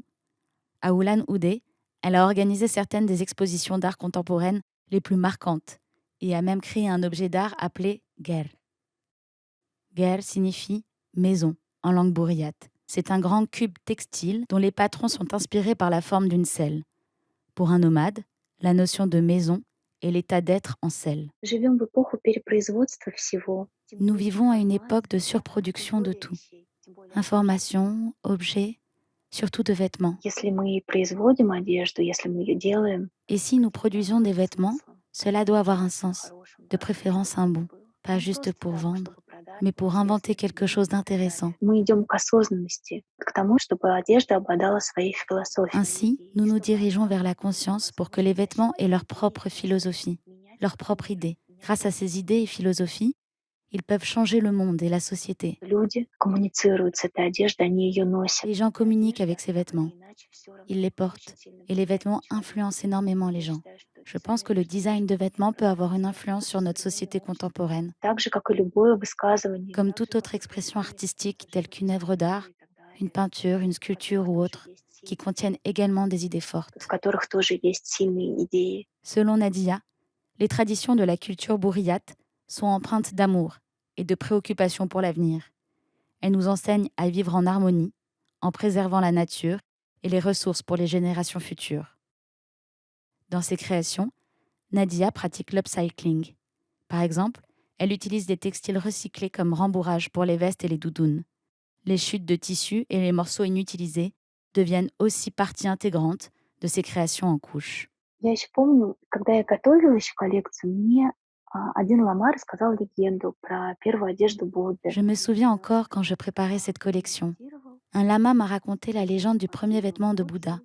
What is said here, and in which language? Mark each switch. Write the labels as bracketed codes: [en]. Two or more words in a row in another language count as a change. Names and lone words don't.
[fr] À Ulan-Ude, elle a organisé certaines des expositions d'art contemporaine les plus marquantes et a même créé un objet d'art appelé ger. Ger signifie maison en langue bouriate. C'est un grand cube textile dont les patrons sont inspirés par la forme d'une selle. Pour un nomade, la notion de maison est l'état d'être en selle. [ru] Живем в эпоху перепроизводства всего. [fr] Nous vivons à une époque de surproduction de tout. Informations, objets, surtout de vêtements. [ru] Если мы производим одежду, если мы ее делаем, [fr] Et si nous produisons des vêtements, cela doit avoir un sens, de préférence un bon, pas juste pour vendre, mais pour inventer quelque chose d'intéressant. [ru] мы идем к осознанности, к тому, чтобы одежда обладала своей философией. [fr] Ainsi, nous nous dirigeons vers la conscience pour que les vêtements aient leur propre philosophie, leur propre idée. Grâce à ces idées et philosophies, ils peuvent changer le monde et la société. [ru] Люди коммуницируют с этой одеждой, они ее носят. [fr] Les gens communiquent avec ces vêtements. Ils les portent. Et les vêtements influencent énormément les gens. Je pense que le design de vêtements peut avoir une influence sur notre société contemporaine. [ru] Так же, как и любое высказывание. [fr] Comme toute autre expression artistique telle qu'une œuvre d'art, une peinture, une sculpture ou autre, qui contiennent également des idées fortes. [ru] В которых тоже есть сильные идеи. [fr] Selon Nadia, les traditions de la culture bouriate sont empreintes d'amour et de préoccupation pour l'avenir. Elles nous enseignent à vivre en harmonie, en préservant la nature et les ressources pour les générations futures. Dans ses créations, Nadia pratique l'upcycling. Par exemple, elle utilise des textiles recyclés comme rembourrage pour les vestes et les doudounes. Les chutes de tissu et les morceaux inutilisés deviennent aussi partie intégrante de ses créations en couches. [ru] Я еще помню, когда я готовила еще коллекцию, мне один лама рассказал легенду про первую одежду Будды. [fr] Je me souviens encore quand je préparais cette collection. Un lama m'a raconté la légende du premier vêtement de Bouddha.